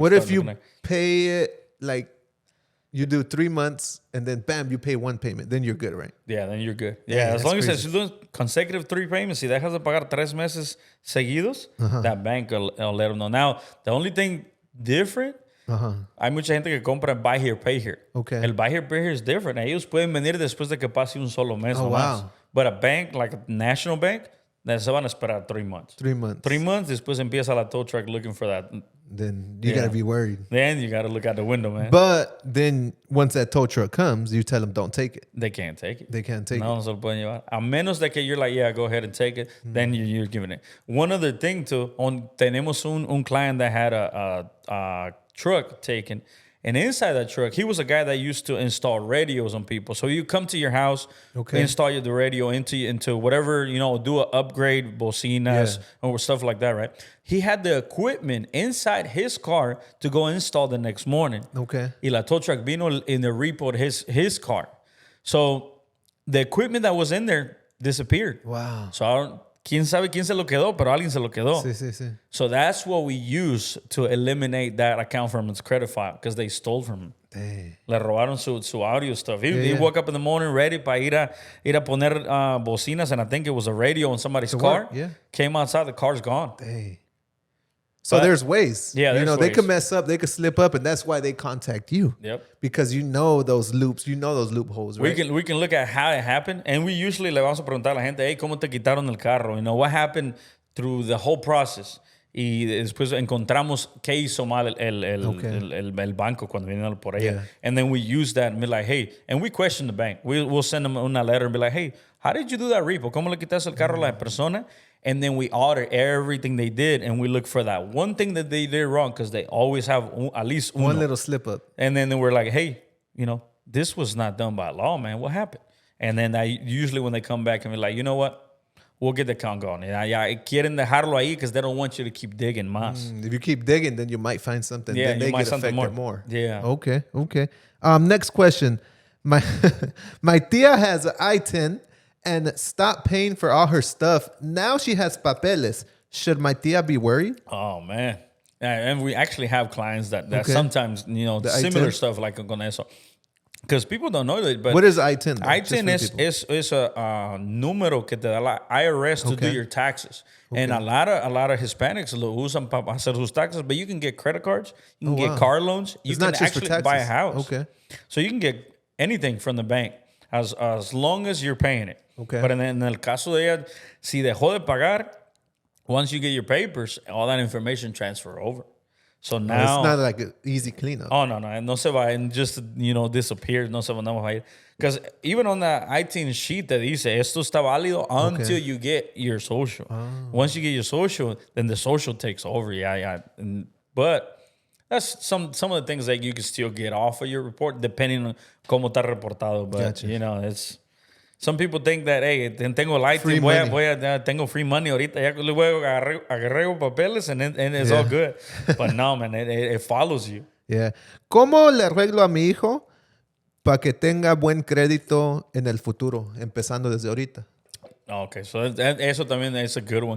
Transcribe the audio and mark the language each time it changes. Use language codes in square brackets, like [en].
[en] What if you pay it like you do 3 months and then bam, you pay one payment? Then you're good, right? Yeah, then you're good. Yeah, as long as you're doing consecutive 3 payments, [es] si dejas de pagar 3 meses seguidos, [en] that bank will let them know. Now, the only thing different [es] Hay mucha gente que compra buy here, pay here. [en] Okay. El buy here, pay here is different. [es] Ellos pueden venir después de que pase un solo mes nomás. [en] Wow. But a bank, like a national bank, [es] se van a esperar [en] 3 months. 3 months. 3 months, [es] después empieza la [en] tow truck looking for that. Then you got to be worried. Then you got to look out the window, man. But then once that tow truck comes, you tell them don't take it. They can't take it. They can't take it. [es] No se lo pueden llevar. A menos de que [en] you're like, yeah, go ahead and take it. Then you're giving it. One other thing too, [es] tenemos un [en] client that had a truck taken. And inside that truck, he was a guy that used to install radios on people. So you come to your house, install the radio into whatever, do an upgrade, bocinas, or stuff like that, right? He had the equipment inside his car to go install the next morning. Okay. Y la tow truck vino in the repo'd his car. So the equipment that was in there disappeared. Wow. [es] So quién sabe quién se lo quedó, pero alguien se lo quedó. Sí. [en] So that's what we use to eliminate that account from his credit file because they stole from him. Dang. [es] Le robaron su audio stuff. [en] He woke up in the morning ready [es] para ir a poner bocinas, [en] and I think it was a radio on somebody's car. Yeah. Came outside, the car's gone. Dang. So there's ways. Yeah, there's they ways. could mess up, they could slip up, and that's why they contact you. Yep. Because you know those loops, you know those loopholes, right? We can look at how it happened, and we usually [es] le vamos a preguntar a la gente, hey, ¿cómo te quitaron el carro? [en] What happened through the whole process? [es] Y después encontramos qué hizo mal el banco cuando vinieron por ella. [en] Yeah. And then we use that and be like, hey, and we question the bank. We'll send them una letter and be like, hey, how did you do that repo? [es] ¿Cómo le quitaste el carro a la persona? [en] And then we audit everything they did, and we look for that one thing that they did wrong because they always have at least one little slip up. And then we're like, hey, this was not done by law, man. What happened? And then usually when they come back and be like, you know what? We'll get the account going. [es] Ya quieren dejarlo ahí [en] because they don't want you to keep digging más. If you keep digging, then you might find something. Yeah, then they you might get affected something more. Yeah. Okay. Next question. My tia has an I-10 and stopped paying for all her stuff. Now she has papeles. Should my tia be worried? Oh, man. And we actually have clients that sometimes, similar I-10? stuff like [es] con eso. [en] Because people don't know that. But what is I-10? Though? [es] I-10 es a número que te da la IRS [en] to do your taxes. And a lot of Hispanics [es] lo usan para hacer sus [en] taxes. But you can get credit cards. You can get car loans. You can actually buy a house. Okay. So you can get anything from the bank as long as you're paying it. Okay. But [es] en el caso de ella, si dejó de pagar, [en] once you get your papers, all that information transfer over. So now it's not like an easy cleanup. [es] Oh, no se va [en] and just, disappear. [es] No se va a ir. [en] Because even on the I-10 sheet that [es] dice, esto está válido [en] until you get your social. Once you get your social, then the social takes over. Yeah. But that's some of the things that you can still get off of your report, depending on [es] cómo está reportado. [en] But, Gotcha. it's... Some people think that, hey, [es] tengo el I-10, tengo [en] free money [es] ahorita, ya luego agarré papeles [en] and it's all good. But no, man, it follows you. Yeah. [es] ¿Cómo le arreglo a mi hijo para que tenga buen crédito en el futuro, empezando desde ahorita? [en] Okay, so [es] eso también [en] is a good one.